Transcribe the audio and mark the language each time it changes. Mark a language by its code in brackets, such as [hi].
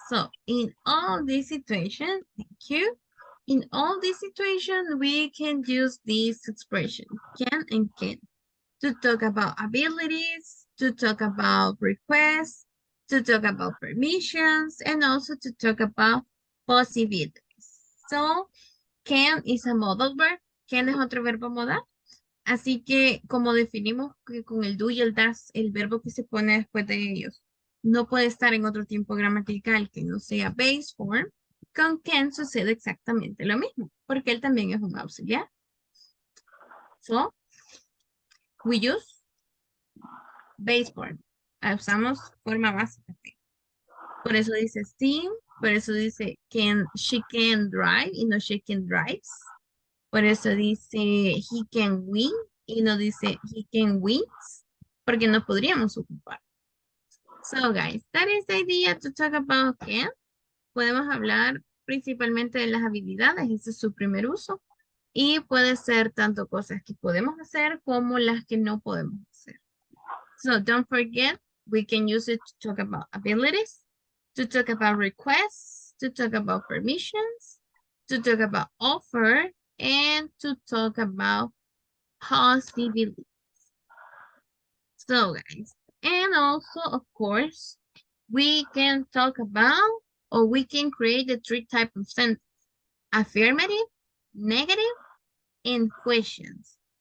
[en] So in all these situations, thank you. In all these situations, we can use this expression, can and can, to talk about abilities, to talk about requests, to talk about permissions, and also to talk about possibilities. So, can is a modal verb. [es] Can es otro verbo modal. Así que, como definimos que con el do y el das, el verbo que se pone después de ellos no puede estar en otro tiempo gramatical que no sea base form, con can sucede exactamente lo mismo, porque él también es un auxiliar. [en] So, we use base form. [es] Usamos forma básica. Por eso dice steam, por eso dice [en] she can drive [es] y no [en] she can drives. [es] Por eso dice [en] he can win [es] y no dice [en] he can wins, [es] porque no podríamos ocupar. [en] So guys, that is the idea to talk about can. [es] Podemos hablar principalmente de las habilidades, ese es su primer uso. Y puede ser tanto cosas que podemos hacer como las que no podemos hacer. [en] So don't forget, we can use it to talk about abilities, to talk about requests, to talk about permissions, to talk about offer, and to talk about possibilities. So guys, and also of course, we can talk about or we can create the three types of sentence: affirmative, negative, and questions.